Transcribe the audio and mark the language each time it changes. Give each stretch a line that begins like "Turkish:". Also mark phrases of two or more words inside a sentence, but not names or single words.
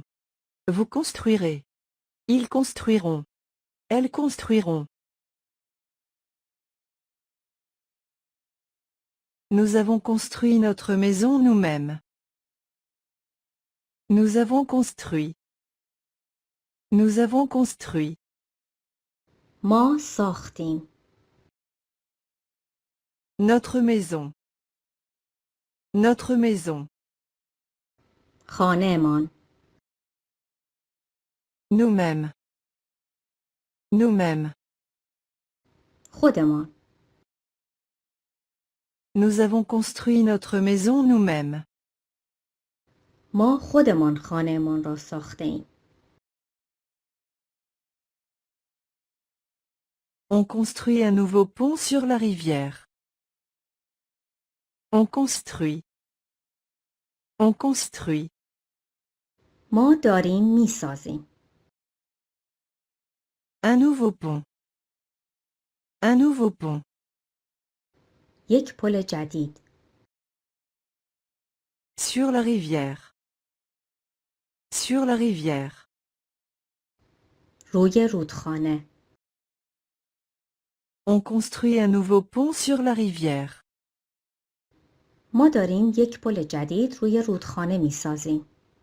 French: Vous construirez. Ils construiront. Elles construiront. Nous avons construit notre maison nous-mêmes. Nous avons construit. Nous avons construit.
Persian: ما ساختیم.
French: Notre maison. Notre maison.
Persian: خانه‌مان.
French: Nous-mêmes. Nous-mêmes.
Persian: خودمان.
French: Nous avons construit notre maison nous-mêmes.
Persian: ما خودمان خانه‌مان را ساخته‌ایم.
French: On construit un nouveau pont sur la rivière. On construit. On construit.
Persian: ما داریم می‌سازیم.
French: Un nouveau pont. Un nouveau pont.
Persian: یک پل جدید.
French: Sur la rivière. Sur la rivière.
Persian: روی رودخانه.
French: On construit un nouveau pont sur la rivière.
Persian: ما داریم یک پل جدید روی رودخانه می‌سازیم.